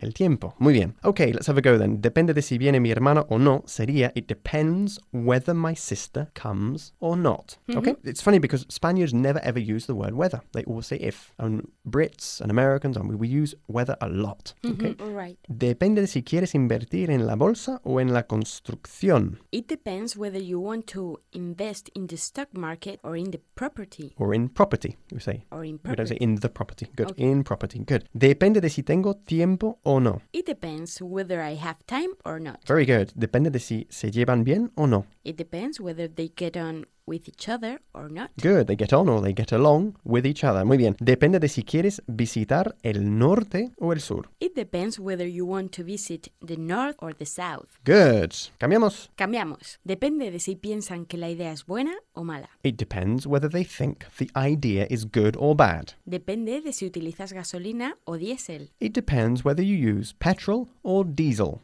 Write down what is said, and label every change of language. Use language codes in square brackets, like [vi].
[es] El tiempo. Muy bien. [en] Okay, let's have a go then. [es] Depende de si viene mi hermano [en] or not, [es] sería, [en] it depends whether my sister comes or not. Mm-hmm. Okay? It's funny because Spaniards never ever use the word weather. They always say if. And Brits and Americans, and we use weather a lot. Okay? Mm-hmm. Right. [es] Depende de si quieres invertir en la bolsa o en la construcción. [en] It depends whether you want to invest in the stock market or in the property. Or in property, you say. Or in property. We don't say in the property. Good. Okay. In property. Good. [es] Depende de si tengo tiempo o no. [en] It depends whether I have time or not. Very good. [es] Depende de si se llevan bien o no. [en] It depends whether they get on with each other or not. Good, they get on or they get along with each other. [es] Muy bien. Depende de si quieres visitar el norte o el sur. [en] It depends whether you want to visit the north or the south. Good. [es] Cambiamos. Cambiamos. Depende de si piensan que la idea es buena o mala. [en] It depends whether they think the idea is good or bad. [es] Depende de si utilizas gasolina o diésel. [en] It depends whether you use petrol or diesel.